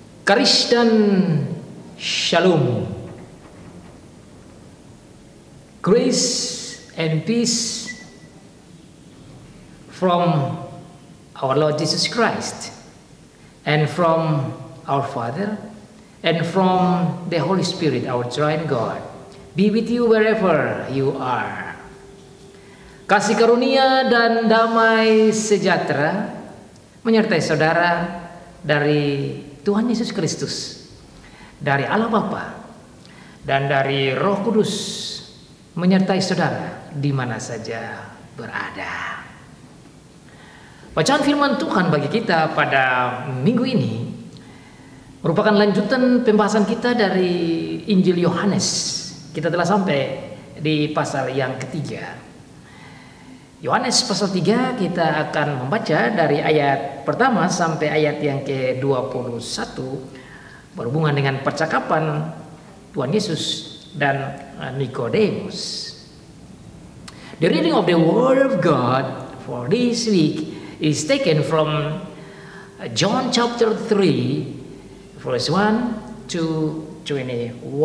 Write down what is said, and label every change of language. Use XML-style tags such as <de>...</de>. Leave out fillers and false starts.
<en>Karis dan Shalom, grace and peace from our Lord Jesus Christ and from our Father and from the Holy Spirit, our Triune God, be with you wherever you are.</en> <id>Kasih karunia dan damai sejahtera menyertai saudara dari Tuhan Yesus Kristus, dari Allah Bapa, dan dari Roh Kudus menyertai saudara di mana saja berada. Bacaan firman Tuhan bagi kita pada minggu ini merupakan lanjutan pembahasan kita dari Injil Yohanes. Kita telah sampai di pasal yang ketiga. Yohanes pasal 3 kita akan membaca dari ayat pertama sampai ayat yang ke-21 berhubungan dengan percakapan Tuhan Yesus dan Nikodemus.</id> <en>The reading of the Word of God for this week is taken from John chapter 3 verse 1 to 21.</en>